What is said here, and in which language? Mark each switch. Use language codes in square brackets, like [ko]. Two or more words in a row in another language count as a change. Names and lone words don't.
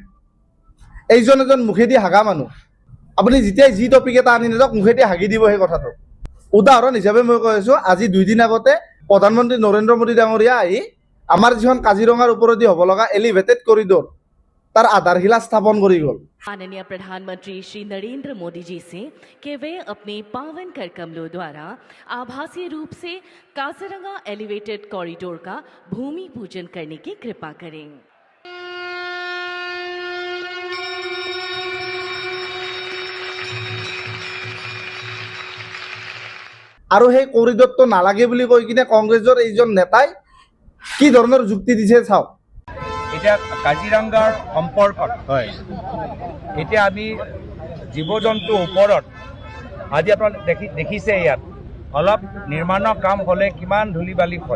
[as] এইজন এজন মুখেদি হাগা মানুহ। আপুনি যেতিয়াই যি টপিক এটা আনি নাযাওক মুখেদি হাগি দিব সেই কথাটো। উদাহৰণ হিচাপে মই কৈ আছোঁ, আজি 2 দিন আগতে প্ৰধানমন্ত্ৰী নৰেন্দ্ৰ মোদী ডাঙৰীয়া আহি আমাৰ যিখন কাজিৰঙাৰ ওপৰেদি হ'ব লগা [en] elevated corridor [as] তাৰ আধাৰশিলা স্থাপন কৰি গ'ল। [hi] माननीय प्रधानमंत्री श्री नरेंद्र मोदी जी से कि वे अपने पावन कर कमलों द्वारा आभासी रूप से काजीरंगा [en] elevated corridor [hi] का भूमि पूजन करने की कृपा करें। [as] আৰু সেই কৰিডৰটো নালাগে বুলি কৈ কিনে কংগ্ৰেছৰ এইজন নেতাই কি ধৰণৰ যুক্তি দিছে চাওক। এতিয়া কাজিৰঙাৰ সম্পৰ্কত হয়, এতিয়া আমি জীৱ জন্তুৰ ওপৰত আজি আপোনালোকে দেখিছে ইয়াত অলপ নিৰ্মাণৰ কাম হ'লে কিমান ধূলি বালি হয়।